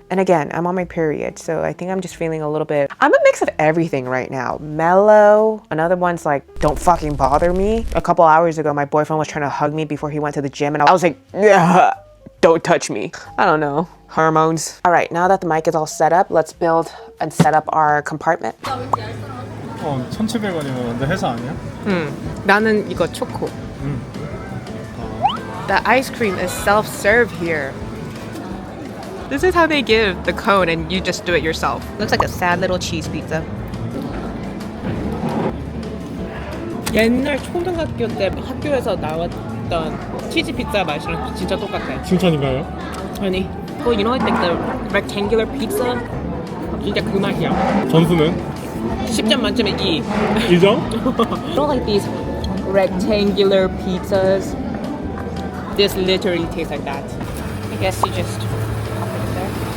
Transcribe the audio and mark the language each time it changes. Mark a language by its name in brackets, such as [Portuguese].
[English] And again, I'm on my period, so I think I'm just feeling a little bit, I'm a mix of everything right now. Mellow. Another one's like, don't fucking bother me. A couple hours ago, my boyfriend was trying to hug me before he went to the gym, and I was like, yeah, don't touch me. I don't know. Hormones. All right, now that the mic is all set up, let's build and set up our compartment. [Korean] 1,700원이면 완전 회사 아니야? 나는 이거 초코. [English] The ice cream is self-serve here. This is how they give the cone and you just do it yourself. Looks like a sad little cheese pizza. [Korean] 옛날 초등학교 때 학교에서 나왔던 치즈 피자 맛이랑 진짜 똑같아. 칭찬인가요? 아니. [English] Well, you know like the rectangular pizza? [Korean] 진짜 그 맛이야. 점수는? 10점 만점에 2. 2점? [English] You know like these rectangular pizzas? This literally tastes like that. I guess you just pop it in there.